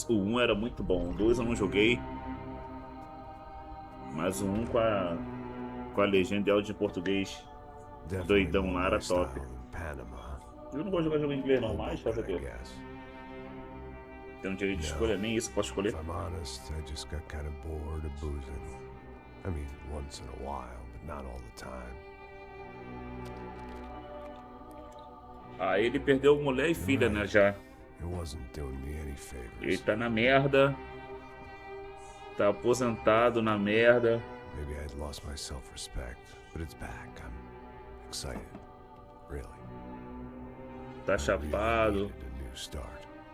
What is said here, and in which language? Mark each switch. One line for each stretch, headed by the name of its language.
Portuguese: O 1 era muito bom, o 2 eu não joguei. Mas o 1 com a legenda e áudio em português doidão lá era top. Eu não gosto de jogar jogo em inglês não, mas fazer o quê? Tem um direito de escolha, nem isso posso escolher.
English: If I'm honest, I just got kind of bored of boozing. I mean, once in a while, but not all the time.
Portuguese: Aí ele perdeu mulher e filha, né, já.
English: It wasn't doing me any favors.
Portuguese: Ele tá na merda. Tá aposentado na merda.
English: Maybe I'd lost my self-respect, but it's back. I'm excited. Really.
Portuguese: Tá chapado.
English: Needed a new start.